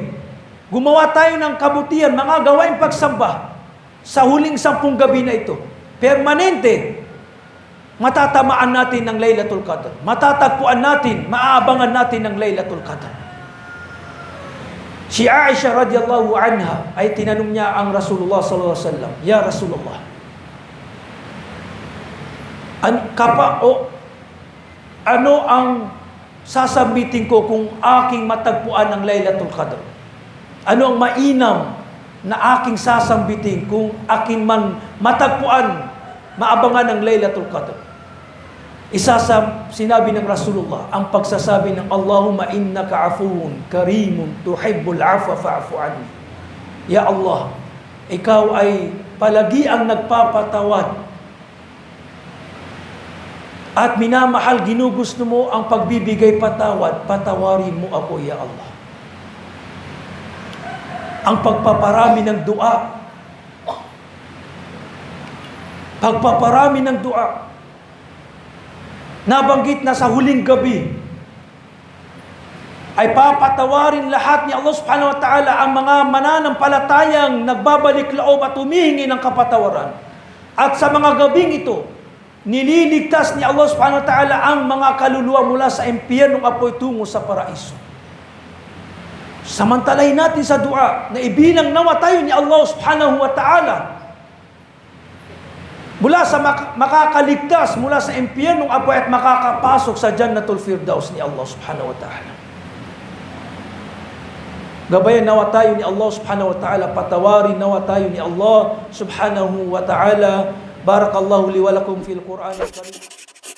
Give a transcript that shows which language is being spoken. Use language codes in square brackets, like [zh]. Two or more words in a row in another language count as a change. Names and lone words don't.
[tl] Gumawa tayo ng kabutihan, mga gawain pagsamba sa huling 10 gabi na ito. Permanente, matatamaan natin ng Laylatul Qadr. Matatagpuan natin, maaabangan natin ng Laylatul Qadr. Si Aisha [ar] رضي الله عنها [tl] ay tinanong niya ang Rasulullah [ar] صلى الله عليه وسلم, "يا رسول الله, [tl] ano ang sasabitin ko kung aking matagpuan ng Laylatul Qadr?" Ano ang mainam na aking sasambitin kung aking man matagpuan, maabangan ng Laylatul Qadr? Isa sa sinabi ng Rasulullah, ang pagsasabi ng [ar] اللهم إنك عفو كريم تحب العفو فاعف عني. يا الله, [tl] ikaw ay palagi ang nagpapatawad at minamahal, ginugusto mo ang pagbibigay patawad, patawarin mo ako, [ar] يا الله. [tl] Ang pagpaparami ng dua, pagpaparami ng dua, nabanggit na sa huling gabi, ay papatawarin lahat ni Allah [ar] سبحانه وتعالى [tl] ang mga mananampalatayang nagbabalik loob at humihingi ng kapatawaran. At sa mga gabing ito, nililigtas ni Allah [ar] سبحانه وتعالى [tl] ang mga kaluluwa mula sa impyernong apoy tungo sa paraiso. Samantalahin natin sa dua na ibilang nawa tayo ni Allah [ar] سبحانه وتعالى [tl] mula sa makakaligtas mula sa impyernong apoy at makakapasok sa Jannatul Firdaus ni Allah [ar] سبحانه وتعالى. [tl] Gabayan nawa tayo ni Allah [ar] سبحانه وتعالى, [tl] patawarin nawa tayo ni Allah [ar] سبحانه وتعالى. بارك الله لي ولكم في القرآن الكريم.